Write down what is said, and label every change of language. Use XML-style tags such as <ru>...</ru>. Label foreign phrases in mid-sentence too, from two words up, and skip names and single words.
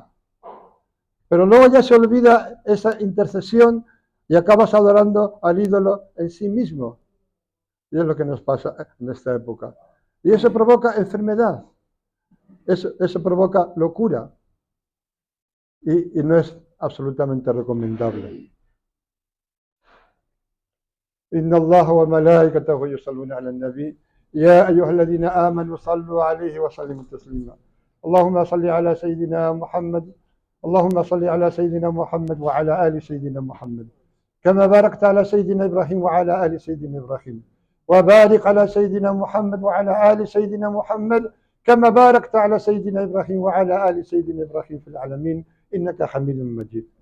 <es>Pero luego ya se olvida esa intercesión y acabas adorando al ídolo en sí mismo. Y es lo que nos pasa en esta época. Y eso provoca enfermedad. Eso provoca locura. Y no es absolutamente recomendable.</es> <ar>إن الله وملائكته يصلون على النبي يا أيها الذين آمنوا صلوا عليه وسلموا تسليما اللهم صل على سيدنا محمد اللهم صل على سيدنا محمد وعلى آل سيدنا محمد كما باركت على سيدنا إبراهيم وعلى آل سيدنا إبراهيم وبارك على سيدنا محمد وعلى آل سيدنا محمد كما باركت على سيدنا إبراهيم وعلى آل سيدنا إبراهيم في العالمين إنك حميد مجيد</ar>